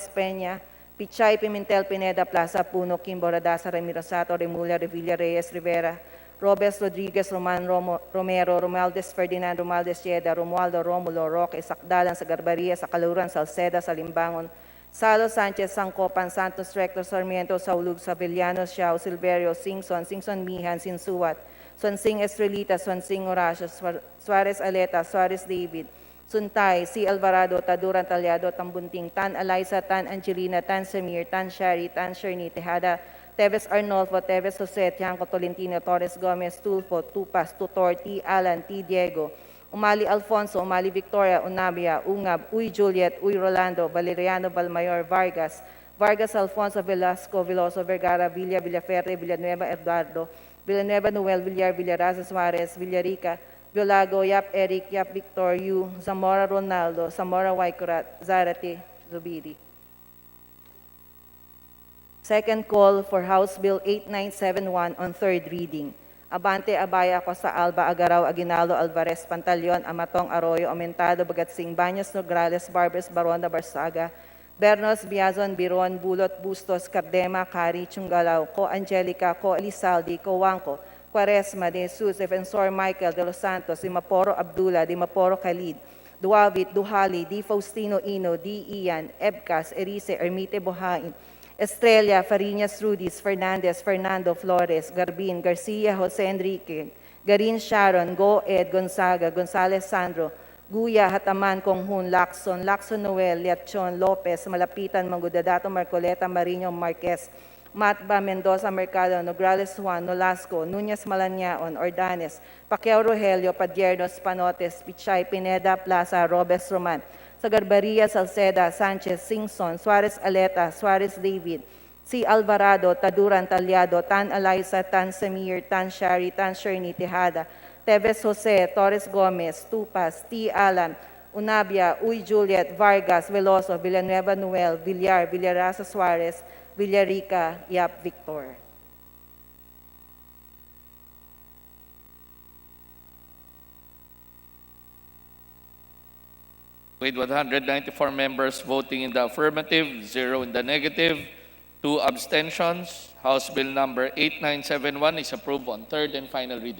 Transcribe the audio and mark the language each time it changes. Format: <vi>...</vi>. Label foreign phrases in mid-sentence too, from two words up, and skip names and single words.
<en>Peña, Pichay, Pimentel, Pineda, Plaza, Puno, Kimbo, Radasa, Ramiro Sato, Remulla, Revilla, Reyes, Rivera, Robes, Rodriguez, Roman, Romero, Romualdez, Ferdinand, Romualdez, Yeda, Romualdo, Romulo, Roque, Sakdalan, sa Garbaria, sa Kaluran, Salceda, sa Limbangon, Salo, Sanchez, Sangcopan, Santos, Recto, Sarmiento, Saulug, Savillanos, Xiao, Silverio, Singson, Singson, Mihan, Sinsuat, Sonsing, Estrelita, Sonsing, Horacio, Suarez, Aleta, Suarez, David, Suntay, C. Alvarado, Taduran, Talyado, Tambunting, Tan Eliza, Tan Angelina, Tan Samir, Tan Shari, Tan Sherni, Tejada, Teves Arnolfo, Teves Jose, Tianco Tolentino, Torres Gomez, Tulfo, Tupas, Tutor, T. Alan, T. Diego, Umali Alfonso, Umali Victoria, Unabia, Ungab, Uy Juliet, Uy Rolando, Valeriano Balmayor, Vargas, Vargas Alfonso, Velasco, Veloso, Vergara, Villa, Villaferre, Villanueva, Eduardo, Villanueva, Noel, Villar, Villaraza, Suarez, Villarica, Violago, Yap Eric, Yap Victor, Yu, Zamora Ronaldo, Zamora Waikurat, Zarate, Zubiri. Second call for House Bill 8971 on third reading. Abante Abaya Costa Alba Agaraw Aguinaldo Alvarez Pantaleon Amatong Arroyo Aumentado Bagatsing Baños Nograles Barbers Baronda Barsaga Bernos Biazon Biron Bulot Bustos Cardema Cari Chungalaw Ko Angelica Ko Elizaldi Ko Wangko Quaresma De Jesus Defensor Michael De Los Santos Dimaporo Abdullah Dimaporo Khalid Duavit Duhali Di Faustino Ino Di Ian Ebcas Erice Ermite Bohain Estrella, Fariñas, Rudis, Fernandez, Fernando, Flores, Garbin, Garcia, Jose Enrique, Garin Sharon, Go Ed, Gonzaga, Gonzales Sandro, Guya, Hataman, Konghun, Lacson, Lacson Noel, Liachon, Lopez, Malapitan, Mangudadato, Marcoleta, Marino, Marquez, Matba, Mendoza, Mercado, Nograles Juan, Nolasco, Núñez Malañaon, Ordanes, Pacquiao Rogelio, Padiernos, Panotes, Pichay, Pineda, Plaza, Robes Roman, sa Garbaria, Salceda, Sanchez, Singson, Suarez Aleta, Suarez David, C. Alvarado, Taduran, Talyado, Tan Eliza, Tan Samir, Tan Shari, Tan Sherni, Tejada, Teves Jose, Torres Gomez, Tupas, T. Alan, Unabia, Uy Juliet, Vargas, Veloso, Villanueva Noel, Villar, Villaraza Suarez, Villarica, Yap Victor. With 194 members voting in the affirmative, 0 in the negative, 2 abstentions, House Bill number 8971 is approved on third and final reading.</en>